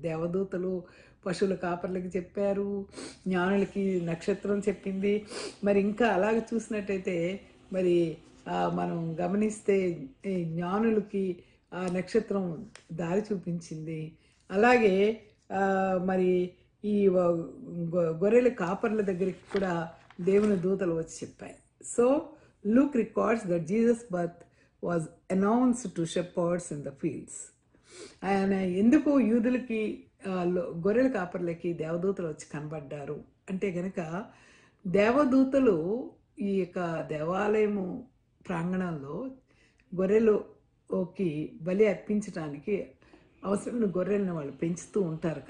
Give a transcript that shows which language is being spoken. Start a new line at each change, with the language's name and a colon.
Telugu: దేవదూతలు పశువుల కాపర్లకి చెప్పారు, జ్ఞానులకి నక్షత్రం చెప్పింది. మరి ఇంకా అలాగే చూసినట్టయితే మరి మనం గమనిస్తే ఈ జ్ఞానులకి ఆ నక్షత్రం దారి చూపించింది. అలాగే మరి ఈ గొర్రెల కాపర్ల దగ్గరికి కూడా దేవుని దూతలు వచ్చి చెప్పాయి.
English: So Luke records that Jesus' birth was announced to shepherds in the fields.
Telugu: ఆయన ఎందుకు యూదులకి గొర్రెల కాపర్లకి దేవదూతలు వచ్చి కనబడ్డారు అంటే కనుక, దేవదూతలు ఈ యొక్క దేవాలయము ప్రాంగణంలో గొర్రెలకి బలి అర్పించడానికి అవసరమైన గొర్రెలను వాళ్ళు పెంచుతూ ఉంటారు.